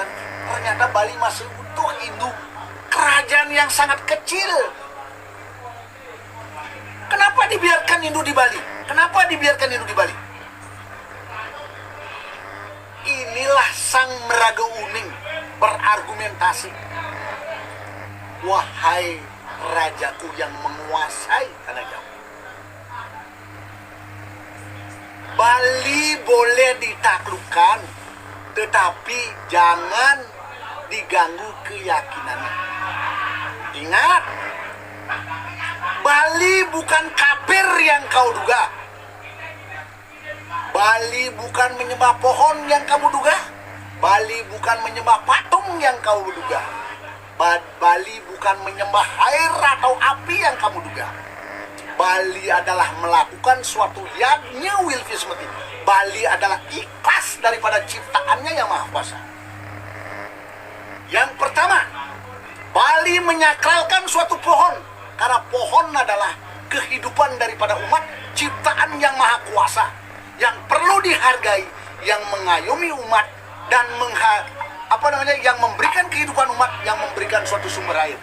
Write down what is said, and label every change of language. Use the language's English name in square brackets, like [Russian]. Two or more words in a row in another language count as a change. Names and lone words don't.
[Indonesian] Ternyata Bali masih utuh induk kerajaan yang sangat kecil. Kenapa dibiarkan Hindu di Bali? Kenapa dibiarkan Hindu di Bali? Inilah sang meraga uning berargumentasi. Wahai rajaku yang menguasai tanah Jawa, Bali boleh ditaklukkan, tetapi jangan diganggu keyakinannya. Ingat, Bali bukan kafir yang kau duga. Bali bukan menyembah pohon yang kamu duga. Bali bukan menyembah patung yang kau duga. Bali bukan menyembah air atau api yang kamu duga. Bali adalah melakukan suatu yadnya wilfismati. Bali adalah ikhlas daripada ciptaannya yang maha kuasa. Yang pertama, Bali menyakralkan suatu pohon. Karena pohon adalah kehidupan daripada umat, ciptaan yang maha kuasa, yang perlu dihargai, yang mengayomi umat, dan yang memberikan kehidupan umat, yang memberikan suatu sumber air.